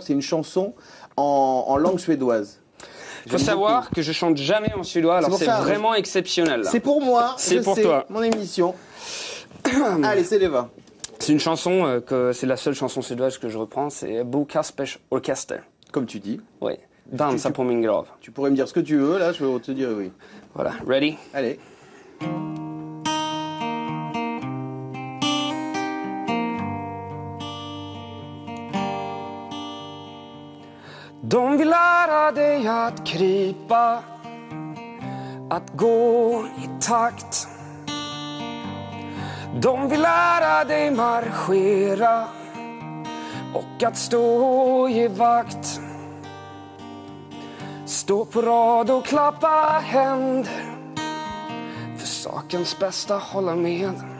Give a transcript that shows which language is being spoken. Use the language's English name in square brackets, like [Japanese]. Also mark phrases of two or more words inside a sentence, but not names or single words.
[French] C'est une chanson en langue suédoise. Il faut savoir que je chante jamais en suédois, alors c'est vraiment exceptionnel. C'est pour moi, c'est pour toi. Mon émission. Allez, c'est les 20. C'est une chanson c'est la seule chanson suédoise que je reprends, c'est Bo Kaspers Orkester. Comme tu dis. Oui. Dansa på min grav. Tu pourrais me dire ce que tu veux, là, je vais te dire oui. Voilà, ready? Allez. [Swedish] De vill lära dig att krypa, att gå i takt. De vill lära dig marschera och att stå i vakt. Stå på rad och klappa händer, för sakens bästa hålla med.